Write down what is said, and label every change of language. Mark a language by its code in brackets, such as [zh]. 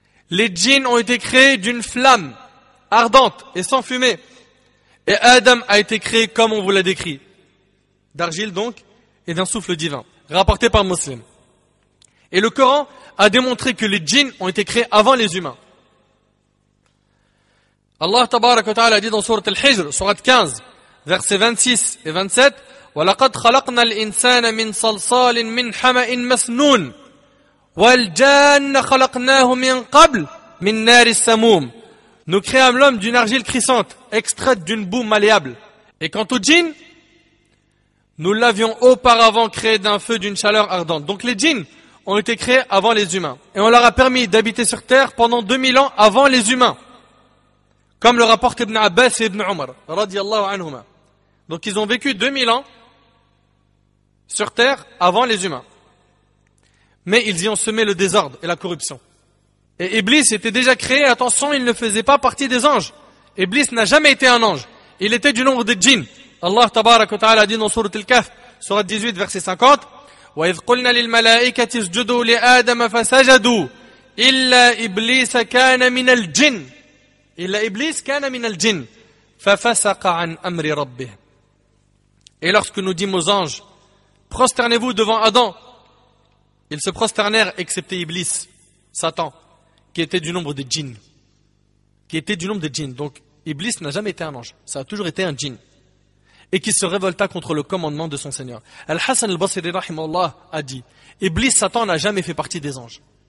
[fr] Les djinns ont été créés d'une flamme ardente et sans fumée. Et Adam a été créé comme on vous l'a décrit. D'argile donc, et d'un souffle divin. Rapporté par Muslim. Et le Coran a démontré que les djinns ont été créés avant les humains. Allah Tabaraka wa Ta'ala a dit dans Sourate Al-Hijr, Sourate 15, versets 26 et 27, [ar] وَلَقَدْ خَلَقْنَا الْإِنسَانَ مِنْ صَلْصَالٍ مِنْ حَمَإٍ مَسْنُونٍ وَالْجَانَّ خَلَقْنَاهُ مِنْ قَبْلٍ مِنْ نَارِ السَّمُومِ. [fr] Nous créâmes l'homme d'une argile crissante, extraite d'une boue malléable. Et quant au djinn, nous l'avions auparavant créé d'un feu d'une chaleur ardente. Donc les djinns ont été créés avant les humains. Et on leur a permis d'habiter sur terre pendant 2000 ans avant les humains. Comme le rapporte Ibn Abbas et Ibn Umar, radiyallahu anhuma. Donc ils ont vécu 2000 ans sur terre avant les humains. Mais ils y ont semé le désordre et la corruption. Et Iblis était déjà créé, attention, il ne faisait pas partie des anges. Iblis n'a jamais été un ange. Il était du nombre des djinns. Allah Tabaraka wa Ta'ala dit dans Sourate Al-Kahf, Sourate 18, verset 50, [ar] وَإِذْ قُلْنَا لِلْمَلَائِكَةِ اسْجُدُوا لِآدَمَ فَسَجَدُوا إِلَّا إِبْلِيسَ كَانَ مِنَ الْجِنِّ إِلَّا إِبْلِيسَ كَانَ مِنَ الْجِنِّ فَفَسَقَ عَنْ أَمْرِ رَبِّهِ. [fr] Et lorsque nous dîmes aux anges, prosternez-vous devant Adam, ils se prosternèrent excepté Iblis, Satan, qui était du nombre des djinns. Donc Iblis n'a jamais été un ange, ça a toujours été un djinn. Et qui se révolta contre le commandement de son Seigneur. Al-Hassan al-Basri rahimahullah a dit, Iblis, Satan n'a jamais fait partie des anges.